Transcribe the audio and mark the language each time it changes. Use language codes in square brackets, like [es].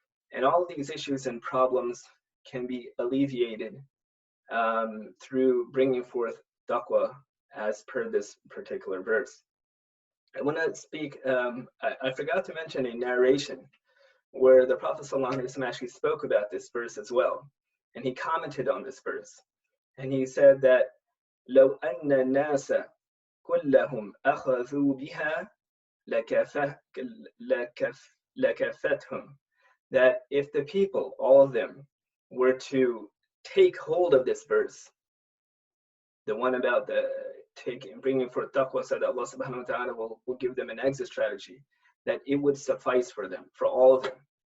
[en] And all of these issues and problems can be alleviated through bringing forth taqwa as per this particular verse. I want to speak, I forgot to mention a narration where the Prophet ﷺ actually spoke about this verse as well. And he commented on this verse. And he said that, [ar] لو أن الناس كلهم أخذوا بها لكفتهم. [en] That if the people, all of them, were to take hold of this verse, the one about bringing forth taqwa, so that Allah subhanahu wa ta'ala will give them an exit strategy, that it would suffice for them, for all of them.